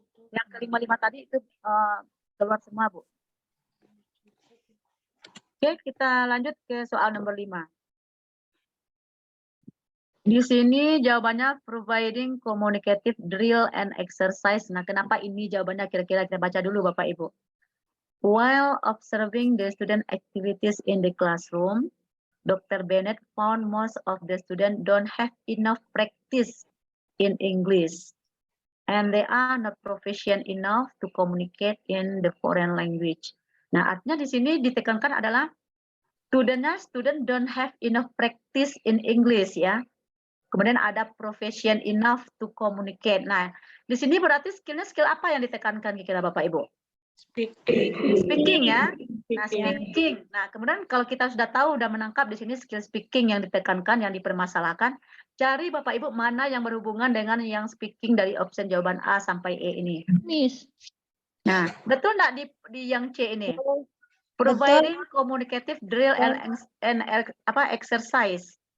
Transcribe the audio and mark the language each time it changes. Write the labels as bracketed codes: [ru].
[id] Yang ke-5 tadi itu keluar semua, Bu. Oke, kita lanjut ke soal nomor 5. Di sini jawabannya [en] providing communicative drill and exercise. [id] Nah, kenapa ini jawabannya kira-kira kita baca dulu Bapak Ibu. [en] While observing the student activities in the classroom, Dr. Bennett found most of the students don't have enough practice in English and they are not proficient enough to communicate in the foreign language. [id] Nah, artinya di sini ditekankan adalah [en] student don't have enough practice in English [id] ya. Kemudian ada [en] proficient enough to communicate. [id] Nah, di sini berarti skillnya skill apa yang ditekankan kira Bapak Ibu? [en] Speaking ya. Nah, speaking. [id] Nah, kemudian kalau kita sudah tahu, sudah menangkap di sini skill speaking yang ditekankan, yang dipermasalahkan, cari Bapak Ibu mana yang berhubungan dengan yang speaking dari option jawaban A sampai E ini. [en] Miss. [id] Nah, betul nggak di yang C ini? [en] Providing communicative drill and exercise.